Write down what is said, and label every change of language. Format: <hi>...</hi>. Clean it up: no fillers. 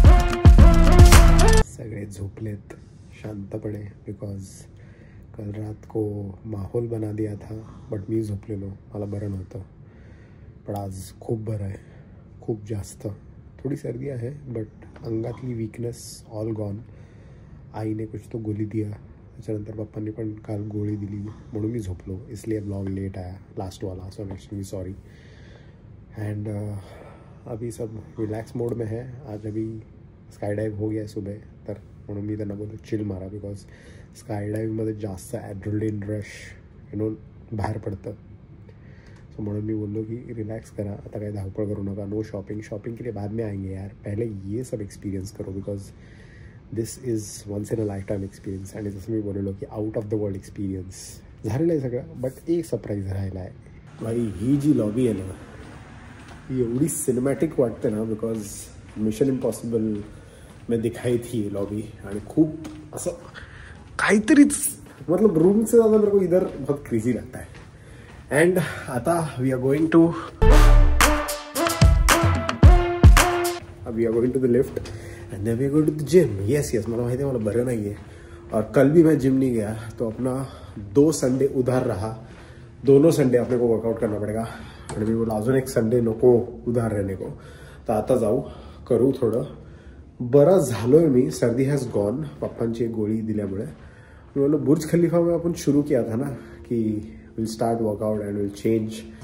<mr>सगळे झोपलेत शांतपणे</mr> <hi>बिकॉज कल रात को माहौल बना दिया था.</hi> <mr>बट मी झोपलेलो, मला बरं नव्हतं. पण आज खूप बरं आहे, खूप जास्त. थोडी सर्दी आहे बट अंगातली</mr> <en>Weakness all gone.</en> <hi>आईने कुछ तो गोली दिया,</hi> <mr>त्याच्यानंतर पप्पांनी पण काल गोळी दिली म्हणून मी झोपलो.</mr> <hi>इसलिए ब्लॉग लेट आया लास्ट वाला.</hi> <en>So actually sorry.</en> <hi>एंड अभी सब रिलैक्स मोड में है. आज अभी स्काय डाइव हो गया सुबह,</hi> <mr>तर म्हणून मी त्यांना बोललो चिल मारा बिकॉज स्काय डाईव्हमध्ये जास्त ॲड्रेनलिन रश बाहेर पडतं. सो म्हणून मी बोललो की रिलॅक्स करा, आता काही धावपळ करू नका.</mr> <en>No shopping.</en> <hi>शॉपिंग के लिए बाद में आएंगे यार, पहले ये सब एक्सपीरियंस करो because</hi> <en>This is once in a lifetime experience.</en> <mr>आणि जसं मी बोललो की</mr> <en>out of the world</en> <mr>experience झालेलं आहे सगळं. बट एक सरप्राईज राहिला आहे भाई. ही जी लॉबी आहे ना ही एवढी सिनेमॅटिक वाटते ना बिकॉज मिशन इम्पॉसिबल</mr> <hi>में दिखाई थी लॉबी.</hi> <mr>आणि खूप असं काहीतरीच</mr> <hi>मतलब रूम से ज़्यादा मेरे को इधर बहुत क्रेजी लगता है.</hi> <en>And आता we are going to the lift and then we are going to the gym.</en> <hi>Yes</hi> <mr>मला माहिती</mr> <hi>है</hi> <mr>मला बरं</mr> <hi>नहीं है और कल भी मैं जिम नहीं गया तो अपना 2 संडे उधार रहा. दोनों संडे अपने को वर्कआउट करना पड़ेगा.</hi> <mr>आणि मी बोला अजून एक संडे नको</mr> <hi>उधार रहने को.</hi> <mr>तर आता जाऊ करू थोडं. बरा झालोय मी. सर्दी</mr> <en>has gone</en> <mr>पप्पांची एक गोळी दिल्यामुळे. मी बोललो</mr> <hi>बुर्ज खलीफा में अपन शुरू किया था ना कि</hi> <en>Will start workout and will change.</en>